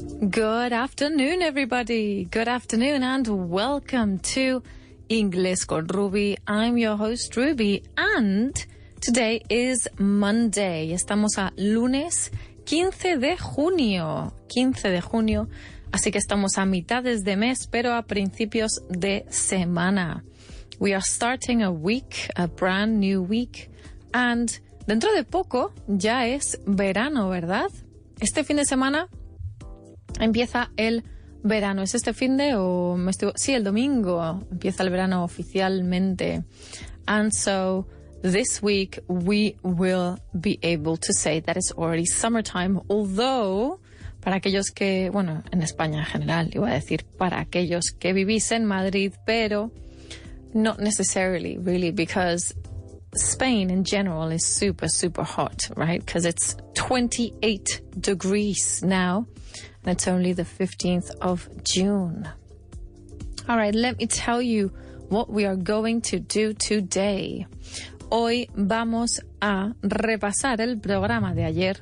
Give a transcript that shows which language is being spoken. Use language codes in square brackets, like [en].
[en] Good afternoon, everybody. Good afternoon and welcome to Inglés con Ruby. I'm your host, Ruby, and today is Monday. [es] Estamos a lunes 15 de junio. 15 de junio, así que estamos a mitades de mes, pero a principios de semana. [en] We are starting a week, a brand new week, and [es] dentro de poco ya es verano, ¿verdad? Este fin de semana empieza el verano. ¿Es este fin de o me estoy...? Sí, el domingo empieza el verano oficialmente. [en] And so this week we will be able to say that it's already summertime, although [es] para aquellos que, bueno, en España en general, iba a decir para aquellos que vivís en Madrid, pero [en] not necessarily really, because Spain in general is super, super hot, right? Because it's 28 degrees now. And it's only the 15th of June. All right, let me tell you what we are going to do today. [es] Hoy vamos a repasar el programa de ayer.